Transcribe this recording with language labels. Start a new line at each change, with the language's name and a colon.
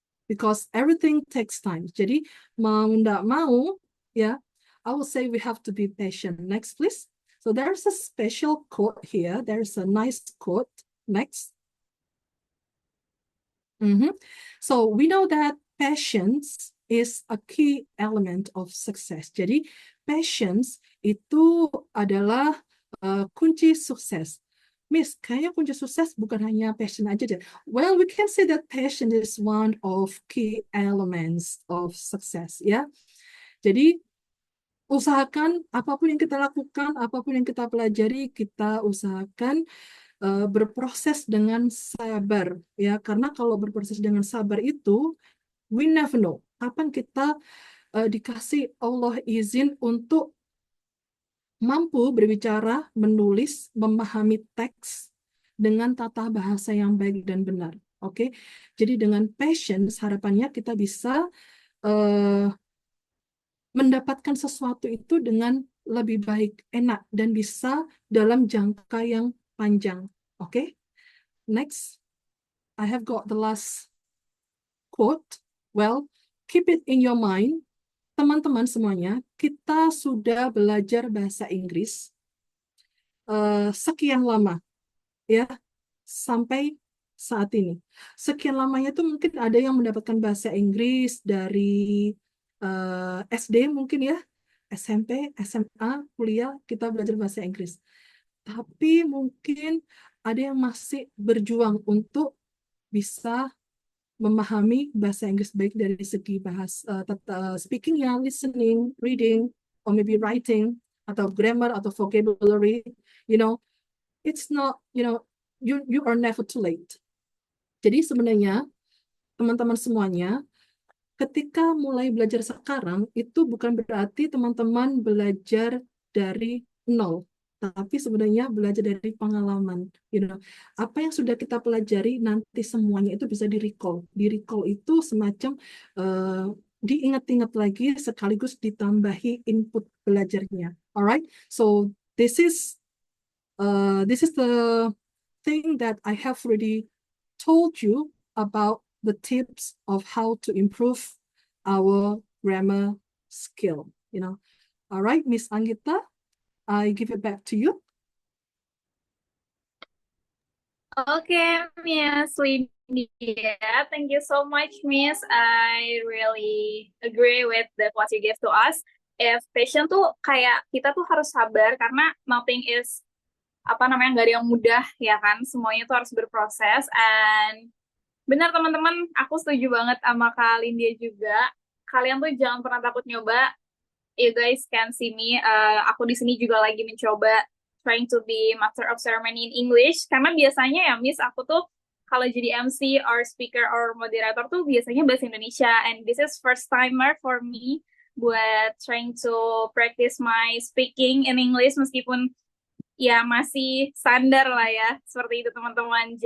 English: Because everything takes time.
Indonesian: Jadi mau nggak mau, ya,
English: I will say we have to be patient. Next, please. So there's a special quote here. There's a nice quote. Next. So we know that patience is a key element of success.
Indonesian: Jadi patience itu adalah kunci sukses. Miss, kayaknya kunci sukses bukan hanya passion aja deh.
English: Well, we can say that passion is one of key elements of success, ya.
Indonesian: Jadi, usahakan apapun yang kita lakukan, apapun yang kita pelajari, kita usahakan berproses dengan sabar, ya. Karena kalau berproses dengan sabar itu,
English: we never know
Indonesian: kapan kita dikasih Allah izin untuk mampu berbicara, menulis, memahami teks dengan tata bahasa yang baik dan benar. Oke, jadi dengan patience harapannya kita bisa mendapatkan sesuatu itu dengan lebih baik, enak, dan bisa dalam jangka yang panjang.
English: Oke, next, I have got the last quote. Well, keep it in your mind.
Indonesian: Teman-teman semuanya, kita sudah belajar bahasa Inggris sekian lama, ya, sampai saat ini. Sekian lamanya itu mungkin ada yang mendapatkan bahasa Inggris dari SD mungkin ya, SMP, SMA, kuliah, kita belajar bahasa Inggris. Tapi mungkin ada yang masih berjuang untuk bisa memahami bahasa Inggris baik dari segi speakingnya, listening, reading,
English: or maybe writing,
Indonesian: atau grammar, atau vocabulary.
English: You know, it's not, you are never too late.
Indonesian: Jadi sebenarnya teman-teman semuanya, ketika mulai belajar sekarang, itu bukan berarti teman-teman belajar dari nol, tapi sebenarnya belajar dari pengalaman. Apa yang sudah kita pelajari nanti semuanya itu bisa di-recall. Di-recall itu semacam diingat-ingat lagi sekaligus ditambahi input belajarnya.
English: Alright, so this is the thing that I have already told you about the tips of how to improve our grammar skill. All right, Miss Anggita, I give it back to you. Okay, Miss Lydia, thank you so much, Miss. I really agree with the what you gave to us.
Indonesian: If patient tuh kayak kita tuh harus sabar karena
English: nothing is
Indonesian: nggak ada yang mudah ya kan, semuanya tuh harus berproses. And benar teman-teman, aku setuju banget sama Kak Lindia juga. Kalian tuh jangan pernah takut nyoba.
English: You guys can see me,
Indonesian: aku di sini juga lagi mencoba
English: trying to be master of ceremony in English,
Indonesian: karena biasanya ya Miss, aku tuh kalau jadi MC
English: or speaker or moderator
Indonesian: tuh biasanya bahasa Indonesia,
English: and this is first timer for me
Indonesian: buat
English: trying to practice my speaking in English,
Indonesian: meskipun ya masih standar lah ya, seperti itu teman-teman.